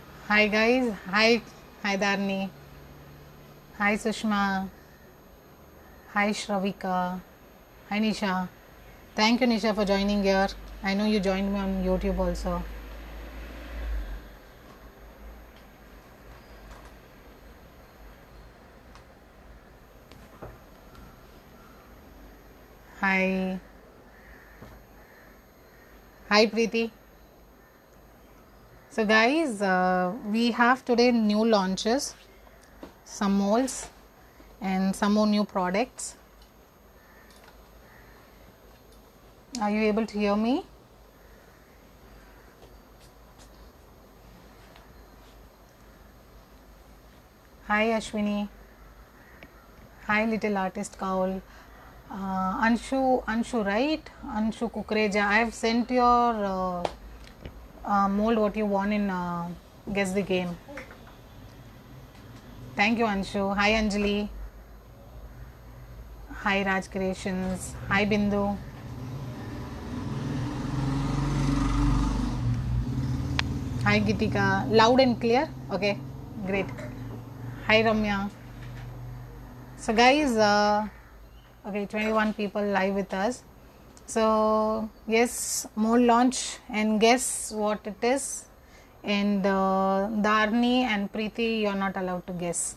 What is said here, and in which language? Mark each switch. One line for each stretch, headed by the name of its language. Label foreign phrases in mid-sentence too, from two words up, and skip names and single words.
English: Hi guys, hi Dharni, hi Sushma, hi Shravika, hi Nisha. Thank you Nisha for joining here. I know you joined me on YouTube also. Hi, hi Preeti. So guys, we have today new launches, some molds, and some more new products. Are you able to hear me? Hi Ashwini. Hi little artist Kaul. Anshu, right? Anshu Kukreja. I have sent your mold what you want in guess the game. Thank you Anshu. Hi Anjali. Hi Raj Creations. Hi Bindu. Hi Gitika. Loud and clear. Okay, great. Hi Ramya. So guys, okay, 21 people live with us. So yes, more launch and guess what it is. And Dharni and Preeti, you're not allowed to guess.